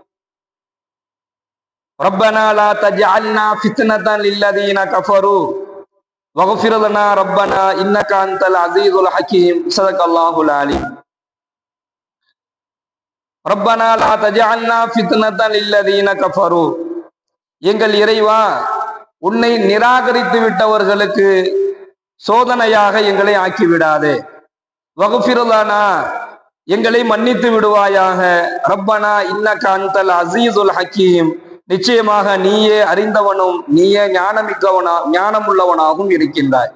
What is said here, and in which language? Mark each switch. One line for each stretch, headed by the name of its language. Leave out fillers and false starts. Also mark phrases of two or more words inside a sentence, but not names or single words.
Arabic: ربنا لا تجعلنا فتنة للذين كفروا واغفر لنا ربنا إنك أنت العزيز الحكيم صدق الله العليم ربنا لا تجعلنا فتنة للذين كفروا
Tamil: எங்கள் இறைவா உன்னை நிராகரித்து விட்டவர்களுக்கு சோதனையாக எங்களை ஆக்கிவிடாதே
Arabic: واغفر لنا
Tamil: எங்களை மன்னித்து விடுவாயாக
Arabic: ربنا إنك أنت العزيز الحكيم
Tamil: நிச்சயமாக நீயே அறிந்தவனும் நீயே ஞானமுள்ளவனாகவும் இருக்கின்றாய்.